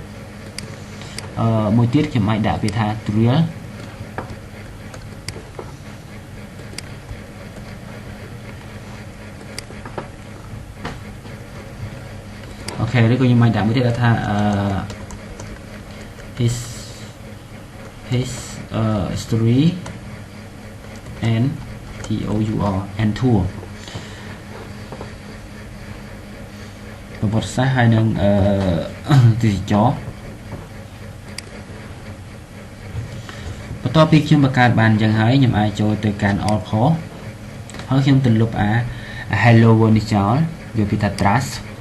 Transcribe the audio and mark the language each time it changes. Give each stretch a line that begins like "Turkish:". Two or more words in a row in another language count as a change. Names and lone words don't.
Khmer: មួយទៀតខ្ញុំអាចដាក់ពាក្យថា thrill អូខេឬក៏ខ្ញុំអាចដាក់មួយទៀតថា
English: his story and tour and tour
Khmer: ប្រវត្តិសាស្ត្រហើយនឹងទេសចរ បន្ទាប់ពីខ្ញុំបង្កើតបានអញ្ចឹងហើយខ្ញុំអាចចូលទៅកាន់
English: all post
Khmer: ហើយខ្ញុំទៅលុប
English: hello world
Khmer: នេះចោលយកពាក្យថា trust